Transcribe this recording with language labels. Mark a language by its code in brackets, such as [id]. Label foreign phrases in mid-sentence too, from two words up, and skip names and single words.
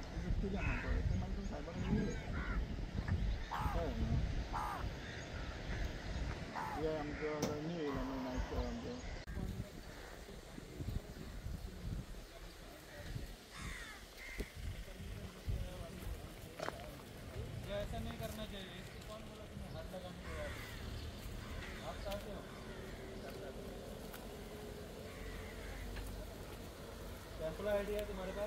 [kok] तुजें कितें आहा पळय तें मागीर तूं सायबराक दिलें कळ्ळें न्हू. हे आमचो न्यू येयला न्हू नायट आमचो. [hi] ऐसा नहीं करना चाहिए. इसको कौन बोला तुम्हें हाथ लगाने के बाद? आप चाहते हो [en] employee ID [hi] है तुम्हारे पास?